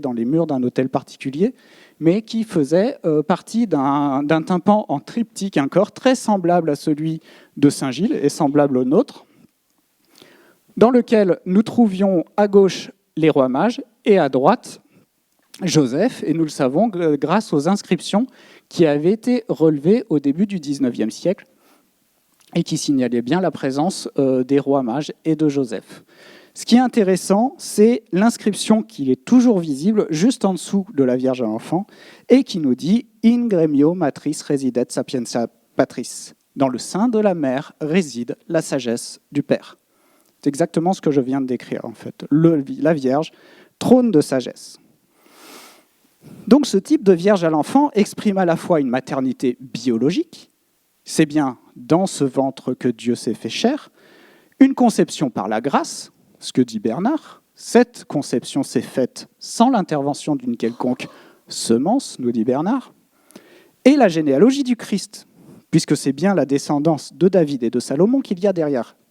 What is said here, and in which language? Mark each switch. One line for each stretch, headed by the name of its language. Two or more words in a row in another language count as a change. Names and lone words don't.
French: dans les murs d'un hôtel particulier, mais qui faisait partie d'un tympan en triptyque, un corps très semblable à celui de Saint-Gilles et semblable au nôtre, dans lequel nous trouvions à gauche les rois mages et à droite Joseph, et nous le savons grâce aux inscriptions qui avaient été relevées au début du XIXe siècle et qui signalaient bien la présence des rois mages et de Joseph. Ce qui est intéressant, c'est l'inscription qui est toujours visible juste en dessous de la Vierge à l'enfant et qui nous dit «
Latin: In gremio matris residet sapientia patris ».
French: Dans le sein de la mère réside la sagesse du Père. C'est exactement ce que je viens de décrire, en fait. La Vierge, trône de sagesse. Donc ce type de Vierge à l'enfant exprime à la fois une maternité biologique, c'est bien dans ce ventre que Dieu s'est fait chair, une conception par la grâce, ce que dit Bernard, cette conception s'est faite sans l'intervention d'une quelconque semence, nous dit Bernard, et la généalogie du Christ, puisque c'est bien la descendance de David et de Salomon qu'il y a derrière.